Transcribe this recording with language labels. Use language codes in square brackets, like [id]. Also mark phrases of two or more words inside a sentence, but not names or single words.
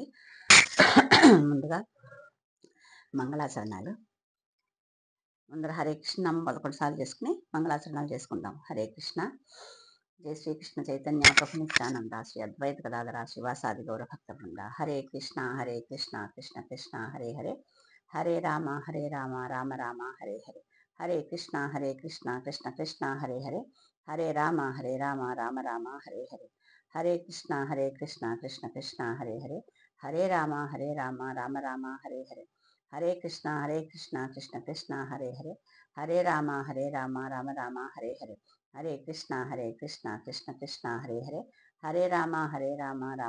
[te] ముందుగా మంగళాచరణాలు. ముందర హరే కృష్ణ 11 సార్లు చేసుకుని మంగళాచరణాలు చేసుకుందాం. హరే కృష్ణ. జై శ్రీకృష్ణ చైతన్య ప్రభు నిత్యానంద శ్రీ అద్వైత గదాధర శివాసాది గౌర భక్త బృంద. హరే కృష్ణ కృష్ణ కృష్ణ హరే హరే, హరే రామ రామ రామ హరే హరే, హరే కృష్ణ కృష్ణ కృష్ణ హరే హరే, హరే రామ రామ రామ హరే హరే, హరే కృష్ణ కృష్ణ కృష్ణ హరే హరే, హరే రామ రామ రామ హరే హరే, హరే కృష్ణ కృష్ణ కృష్ణ హరే హరే, హరే రామ రామ రామ హరే హరే, హరే కృష్ణ కృష్ణ కృష్ణ హరే హరే, హరే రామ రామ